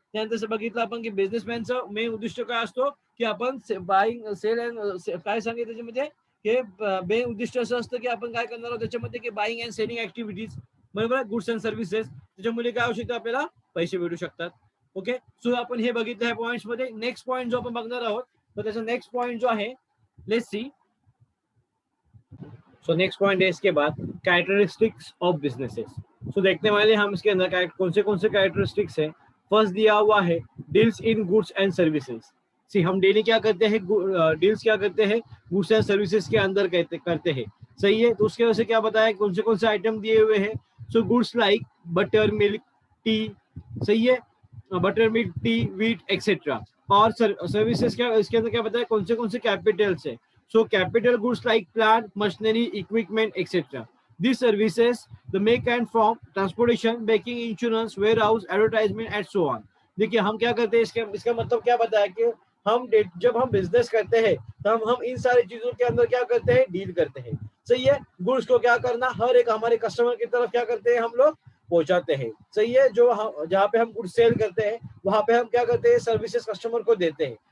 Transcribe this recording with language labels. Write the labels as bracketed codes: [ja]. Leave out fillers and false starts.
[mr] त्यानंतर बघितलं आपण की बिझनेसमॅनचं मेन उद्दिष्ट काय असतो, की आपण बाईंग, सेल अँड काय सांगितलं त्याच्यामध्ये, हे मेन उद्दिष्ट असं असतं की आपण काय करणार आहोत त्याच्यामध्ये, की [en] buying and selling activities, [mr] बरोबर आहे, [en] Goods and services. [mr] त्याच्यामुळे काय होऊ शकतं, आपल्याला पैसे भेटू शकतात. ओके. सो आपण हे बघितलं ह्या पॉईंट्स मध्ये. नेक्स्ट पॉईंट जो आपण बघणार आहोत, तर त्याचा नेक्स्ट पॉईंट जो आहे, [en] Let's see. [hi] So next point है इसके बाद कैरेक्टरिस्टिक्स ऑफ बिजनेसेस. सो देखने वाले हम इसके अंदर कौन से कैरेक्टरिस्टिक्स है. फर्स्ट दिया हुआ है [en] Deals in goods and services. [hi] सी, हम डेली क्या करते हैं, डील्स क्या करते हैं, गुड्स एंड सर्विसेज के अंदर करते हैं, सही है. तो उसके वजह से क्या बताया, कौन से आइटम दिए हुए हैं. [en] so goods like butter, milk, tea, [hi] सही है, [en] Butter, milk, tea, wheat etcetera. [hi] और सर्विसेज क्या, इसके अंदर क्या बताया, कौन से कैपिटल्स है. [en] So capital goods like plant, machinery, equipment, etc. These services, the make and from, transportation, banking, insurance, warehouse, advertisement, and so on. [hi] देखिए हम क्या करते हैं, इसका मतलब क्या बताया कि जब हम बिजनेस करते हैं तब हम इन सारी चीजों के अंदर क्या करते हैं, डील करते हैं, सही है. गुड्स को क्या करना, हर एक हमारे कस्टमर की तरफ क्या करते हैं, हम लोग पहुंचाते हैं, सही है. जहाँ पे हम गुड्स सेल करते हैं वहां पे हम क्या करते हैं, सर्विसेज कस्टमर को देते हैं.